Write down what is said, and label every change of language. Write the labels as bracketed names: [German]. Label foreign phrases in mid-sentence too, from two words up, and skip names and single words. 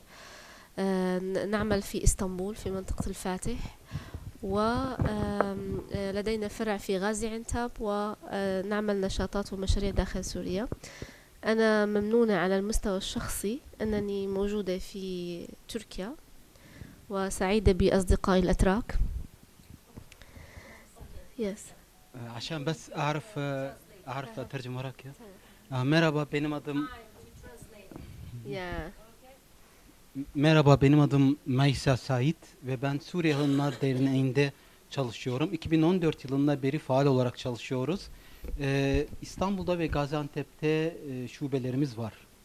[Arabic] نعمل في اسطنبول في منطقة الفاتح، ولدينا فرع في غازي عنتاب، ونعمل نشاطات ومشاريع داخل سوريا. أنا ممنونة على المستوى الشخصي أنني موجودة في تركيا وسعيدة بأصدقائي الأتراك. [English] Yes. [Arabic] عشان بس أعرف أترجم وراك. [Turkish] Merhaba, benim adım [English] Yeah. [Turkish] Merhaba, benim adım Maysa Sait ve ben Suriye Hanımlar Derneği'nde çalışıyorum. 2014 yılından beri faal olarak çalışıyoruz. İstanbul'da ve Gaziantep'te şubelerimiz var.